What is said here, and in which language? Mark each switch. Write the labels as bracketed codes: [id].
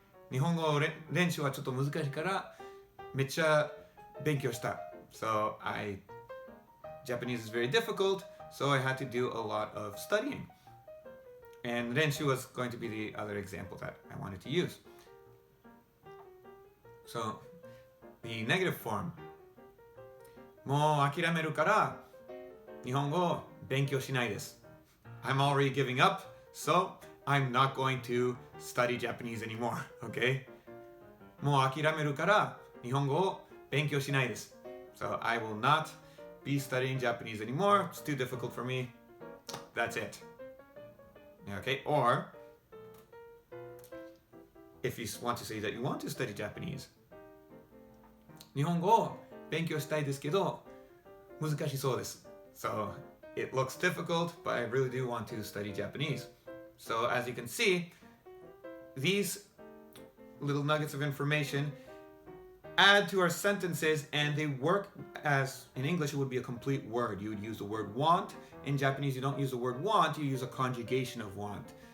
[ja] 日本語練習はちょっと難しいからめっちゃ勉強した。 [en] So Japanese is very difficult, so I had to do a lot of studying. And 練習 was going to be the other example that I wanted to use. So the negative form. [ja] もう諦めるから日本語勉強しないです。 [en] I'm already giving up, so I'm not going to study Japanese anymore, okay? [ja] もう諦めるから日本語を勉強しないです。 [en] So I will not be studying Japanese anymore. It's too difficult for me. That's it. Okay, or if you want to say that you want to study Japanese. [ja] 日本語を勉強したいですけど難しそうです。 [en] So it looks difficult, but I really do want to study Japanese. So as you can see, these little nuggets of information add to our sentences and they work as, in English it would be a complete word. You would use the word want. In Japanese you don't use the word want, you use a conjugation of want.